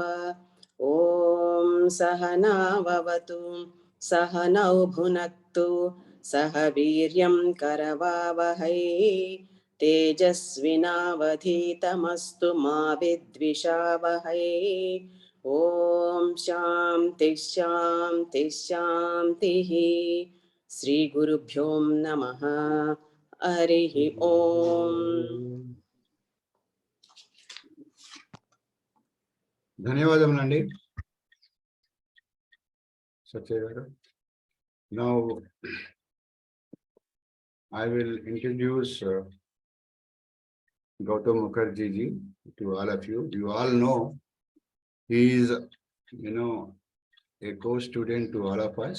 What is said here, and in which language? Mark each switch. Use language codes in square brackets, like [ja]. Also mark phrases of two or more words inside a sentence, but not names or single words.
[sa] ॐ सहनाववतु सहनौ भुनक्तु सह वीर्यं करवावहै तेजस्विनावधीतमस्तु मा विद्विषावहै। ॐ शान्ति शान्ति शान्तिः। श्रीगुरुभ्यो नमः। हरिः ॐ। [te] ధన్యవాదములండి సత్య గారు. [en] Now I will introduce Gautham Mukherjee ji to all of you. You all know he is, a co-student to all of us.